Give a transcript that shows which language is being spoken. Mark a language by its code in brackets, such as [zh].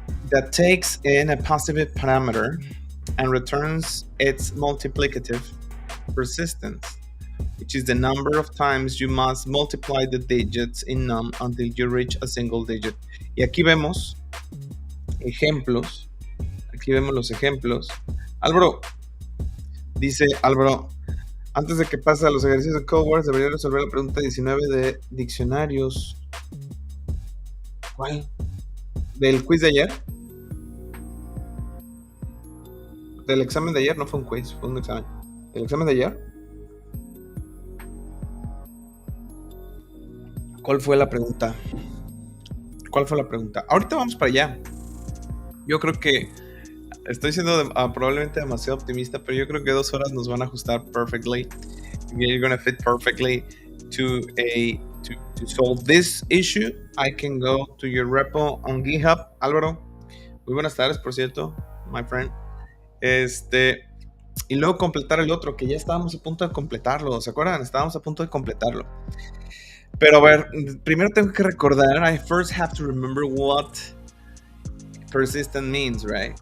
[en] That takes in a positive parameter and returns its multiplicative persistence, which is the number of times you must multiply the digits in num until you reach a single digit. [es] Y aquí vemos ejemplos. Aquí vemos los ejemplos. Álvaro, Dice Álvaro, antes de que pase a los ejercicios de Codewars, debería resolver la pregunta 19 de diccionarios. ¿Cuál? ¿Del quiz de ayer? ¿Del examen de ayer? No fue un quiz, fue un examen. ¿El examen de ayer? ¿Cuál fue la pregunta? ¿Cuál fue la pregunta? Ahorita vamos para allá. Yo creo que estoy siendo probablemente demasiado optimista, pero yo creo que 2 horas nos van a ajustar perfectly. [en] You're gonna fit perfectly to solve this issue. I can go to your repo on GitHub. [es] Álvaro, muy buenas tardes, por cierto, [en] my friend. [es] Y luego completar el otro, que ya estábamos a punto de completarlo. ¿Se acuerdan? Estábamos a punto de completarlo. Pero a ver, primero tengo que recordar. [en] I first have to remember what persistent means, right?